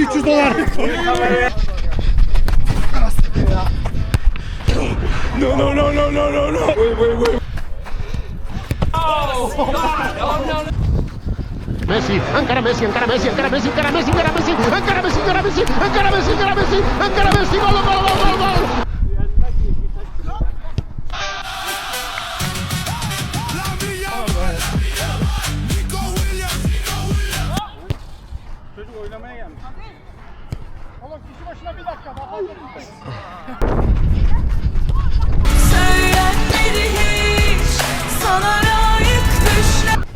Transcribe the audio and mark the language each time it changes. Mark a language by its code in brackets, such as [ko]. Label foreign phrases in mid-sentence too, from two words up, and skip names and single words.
[es] dolar. No no no no no no no. [en] Wait. [es] Messi, encara Messi, encara Messi, encara Messi, encara Messi, encara Messi, encara Messi, encara Messi, encara Messi, encara Messi, encara Messi, gol, gol, gol, gol. [tr] Çocuk oynamaya gelmiş. Oğlum kişi başına bir dakika daha fazla. Söylenmedi hiç sana layık düşler.